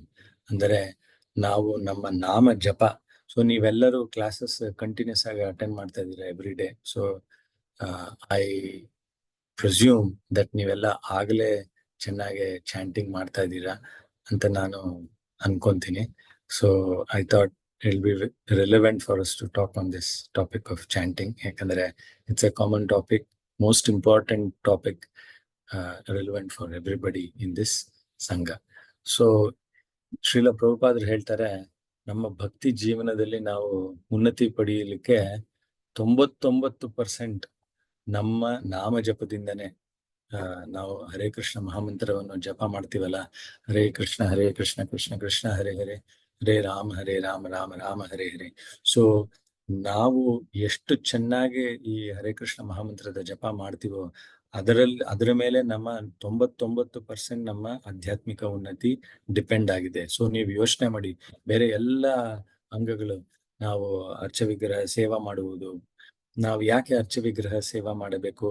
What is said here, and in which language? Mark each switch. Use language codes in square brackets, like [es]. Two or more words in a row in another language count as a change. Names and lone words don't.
[kn] ಅಂದರೆ ನಾವು ನಮ್ಮ ನಾಮ ಜಪ. ಸೊ ನೀವೆಲ್ಲರೂ [en] classes continuous [kn] ಆಗಿ ಅಟೆಂಡ್ ಮಾಡ್ತಾ ಇದ್ದೀರಾ [en] every day. So I presume that [kn] ನೀವೆಲ್ಲ ಆಗಲೇ ಚೆನ್ನಾಗಿ ಚಾಂಟಿಂಗ್ ಮಾಡ್ತಾ ಇದ್ದೀರಾ ಅಂತ ನಾನು ಅನ್ಕೊಂತೀನಿ. [en] So I thought it'll be relevant for us to talk on this topic of chanting. ಯಾಕಂದ್ರೆ it's a common topic, most important topic, relevant for everybody in this ಸಂಘ. [kn] ಸೊ ಶ್ರೀಲ ಪ್ರಭುಪಾದರು ಹೇಳ್ತಾರೆ, ನಮ್ಮ ಭಕ್ತಿ ಜೀವನದಲ್ಲಿ ನಾವು ಉನ್ನತಿ ಪಡೆಯಲಿಕ್ಕೆ 99% ನಮ್ಮ ನಾಮ ಜಪದಿಂದನೇ. ನಾವು ಹರೇ ಕೃಷ್ಣ ಮಹಾಮಂತ್ರವನ್ನು ಜಪ ಮಾಡ್ತೀವಲ್ಲ, [sa] ಹರೇ ಕೃಷ್ಣ ಕೃಷ್ಣ ಕೃಷ್ಣ ಹರೇ ಹರೇ, ಹರೇ ರಾಮ ರಾಮ ರಾಮ ಹರೇ ಹರೇ. [kn] ಸೊ ನಾವು ಎಷ್ಟು ಚೆನ್ನಾಗಿ ಈ ಹರೇ ಕೃಷ್ಣ ಮಹಾಮಂತ್ರದ ಜಪ ಮಾಡ್ತೀವೋ ಅದರ ಮೇಲೆ ನಮ್ಮ 99% ನಮ್ಮ ಆಧ್ಯಾತ್ಮಿಕ ಉನ್ನತಿ ಡಿಪೆಂಡ್ ಆಗಿದೆ. ಸೊ ನೀವು ಯೋಚನೆ ಮಾಡಿ, ಬೇರೆ ಎಲ್ಲ ಅಂಗಗಳು, ನಾವು ಅರ್ಚ ವಿಗ್ರಹ ಸೇವಾ ಮಾಡುವುದು, ನಾವು ಯಾಕೆ ಅರ್ಚ ವಿಗ್ರಹ ಸೇವಾ ಮಾಡಬೇಕು?